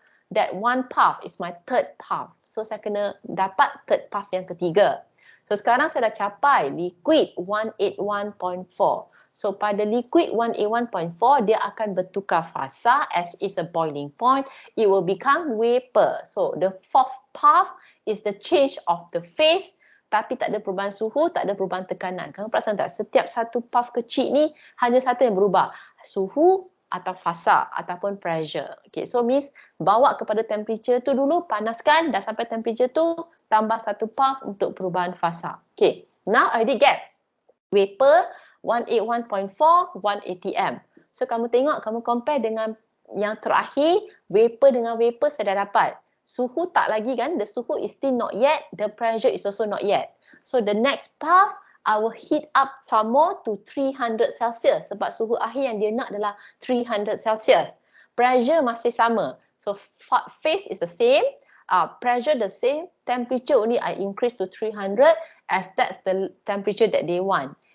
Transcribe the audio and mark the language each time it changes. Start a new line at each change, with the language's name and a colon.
English: That one path is my third path.
Malay: So saya kena dapat third path yang ketiga. So sekarang saya dah capai liquid 181.4. So pada liquid 181.4 dia akan bertukar fasa
English: as is a boiling point. It will become vapor. So the fourth path is the change of the phase,
Malay: tapi tak ada perubahan suhu, tak ada perubahan tekanan. Kamu perasan tak? Setiap satu path kecil ni hanya satu yang berubah. Suhu atau fasa ataupun pressure. Okay, so means bawa kepada temperature tu dulu, panaskan, dah sampai temperature tu, tambah satu path untuk perubahan fasa.
English: Okay, now I already get vapor 181.4, 1 atm.
Malay: So kamu tengok, kamu compare dengan yang terakhir, vapor dengan vapor saya dah dapat. Suhu tak lagi kan,
English: the suhu is still not yet, the pressure is also not yet. So the next path, I will heat up far more to 300 Celsius
Malay: sebab suhu akhir yang dia nak adalah 300 Celsius. Pressure masih sama.
English: So phase is the same, pressure the same, temperature only I increase to 300 as that's the temperature that they want.